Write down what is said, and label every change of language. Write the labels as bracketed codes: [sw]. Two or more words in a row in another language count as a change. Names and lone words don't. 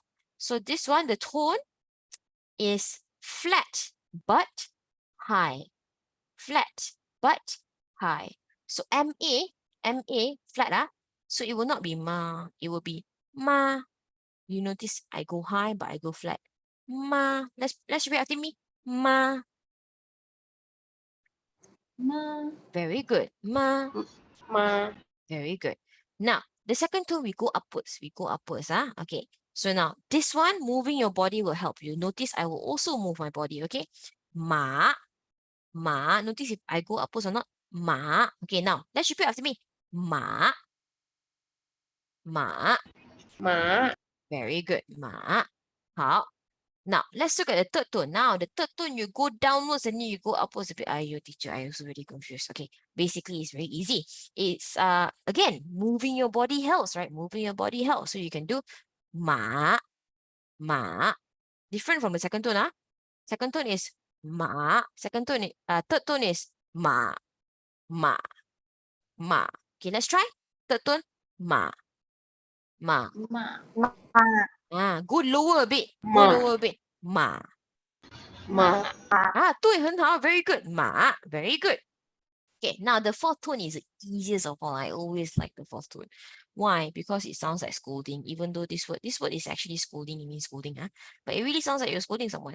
[en] So this one, the tone is flat but high. Flat but high. So MA, flat. So it will not be ma. It will be ma. You notice I go high, but I go flat. Ma. Let's repeat after me. Ma. Ma. Very good. Ma. Ma. Very good. Now, the second tone, we go upwards. We go upwards. Okay. So now, this one, moving your body will help you. Notice I will also move my body, okay? Ma. Ma. Notice if I go upwards or not. Ma. Okay, now, let's repeat after me. Ma. Ma. Ma. Very good. Ma. 好. Now, let's look at the third tone. Now, the third tone, you go downwards and then you go upwards a bit. Ayo, teacher, I also really confused. Okay, basically, it's very easy. It's, again, moving your body helps, right? Moving your body helps. So you can do ma, ma. Different from the second tone. Second tone is ma. Third tone is ma, ma, ma. Okay, let's try. Third tone, ma, ma. Ma. Go lower a bit. Go Ma. lower a bit. Ma. Ma. [zh] 对，很好 [en] very good. 马 very good. Okay, now the fourth tone is the easiest of all. I always like the fourth tone. Why? Because it sounds like scolding, even though this word is actually scolding, it means scolding, but it really sounds like you're scolding someone.